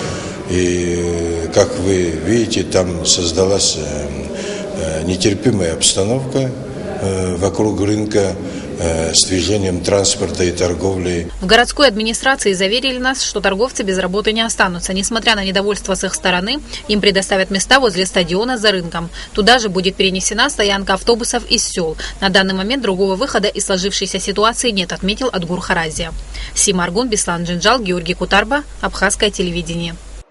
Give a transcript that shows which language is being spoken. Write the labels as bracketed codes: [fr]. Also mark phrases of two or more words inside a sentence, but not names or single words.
[ru] И, как вы видите, там создалась нетерпимая обстановка вокруг рынка с движением транспорта и торговли. В городской администрации заверили нас, что торговцы без работы не останутся. Несмотря на недовольство с их стороны, им предоставят места возле стадиона за рынком. Туда же будет перенесена стоянка автобусов из сел. На данный момент другого выхода из сложившейся ситуации нет, отметил Адгур Харазия. Сима Аргун, Беслан Джинджал, Георгий Кутарба, Абхазское телевидение.